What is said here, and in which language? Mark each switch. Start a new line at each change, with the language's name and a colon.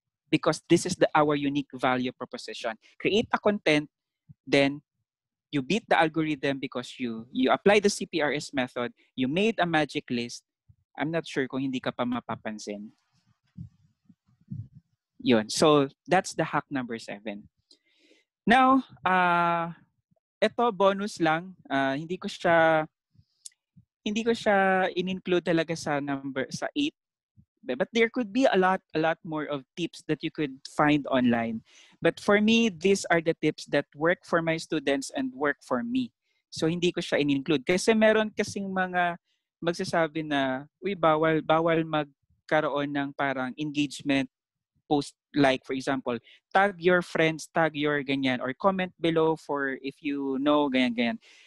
English: Because this is our unique value proposition. Create a content, then you beat the algorithm because you apply the CPRS method, you made a magic list. I'm not sure
Filipino: kung hindi ka pa mapapansin.
English: Yun. So, that's the hack number 7.
Filipino: Now, ito bonus lang. Hindi ko siya in-include talaga sa 8.
English: But there could be a lot more of tips that you could find online. But for me, these are the tips that work for my students and work for me.
Filipino: So hindi ko siya in-include kasi meron kasing mga magsasabi na, uy, bawal magkaroon ng parang engagement post,
English: like for example, tag your
Filipino: friends, tag your ganyan,
English: or comment below for if you know
Filipino: ganyan.